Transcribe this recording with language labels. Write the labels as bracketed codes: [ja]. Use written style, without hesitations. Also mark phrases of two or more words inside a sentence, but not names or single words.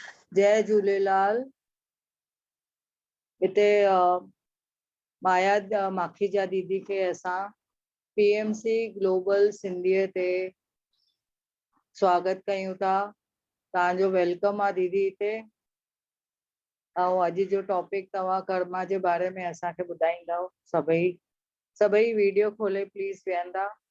[sd] जय झूलेलाल। हिते माया माखीजा दीदी के असां पीएमसी ग्लोबल सिंधीअ ते स्वागत कयूं था। तव्हांजो वेलकम आहे दीदी हिते। ऐं अॼु जो टॉपिक तव्हां कर्मा जे बारे में असांखे ॿुधाईंदव। सभई वीडियो खोले प्लीज वेहंदा।